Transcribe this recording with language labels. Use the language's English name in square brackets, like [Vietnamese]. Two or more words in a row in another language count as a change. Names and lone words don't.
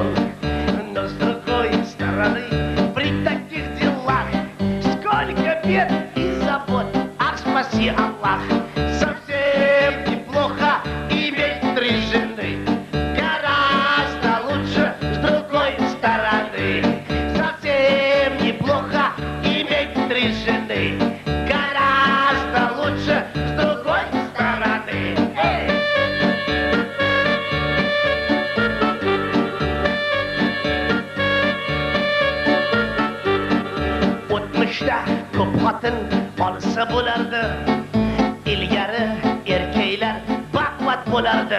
[Russian] Но с другой стороны, при таких делах, сколько бед и забот, ах, спаси Аллах, совсем неплохо иметь 3 жены, гораздо лучше с другой стороны, совсем неплохо иметь 3 жены, гораздо лучше с другой стороны. [Uzbek] O'tmishda ko'p xotin olsa bo'lardi, ilgari erkaklar baquvvat bo'lardi.